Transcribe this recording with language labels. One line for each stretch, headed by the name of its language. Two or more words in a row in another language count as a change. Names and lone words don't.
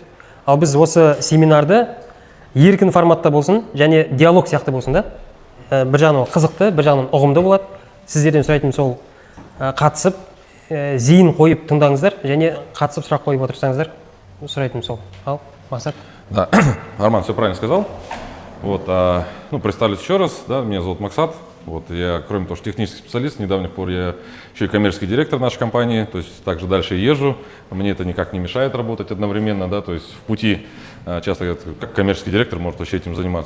Kazakh: Ал біз осы семинарды еркін форматта болсын, және диалог сияқты болсын да. Бір жағынан қызықты, бір жағынан ұғымды болады. Сіздерден сұрайтын сол қатысып, зейін қойып тыңдаңыздар, және қатысып сұрақ қойып отырсаңыздар, сұрайтын сол. Ал, Мақсат.
Russian: Да, Арман все правильно сказал. Вот, представлюсь еще раз, да, меня зовут Максат. Вот, я, кроме того, что технический специалист, с недавних пор я еще и коммерческий директор нашей компании, то есть также дальше езжу, мне это никак не мешает работать одновременно, да, то есть в пути часто говорят, как коммерческий директор может вообще этим заниматься.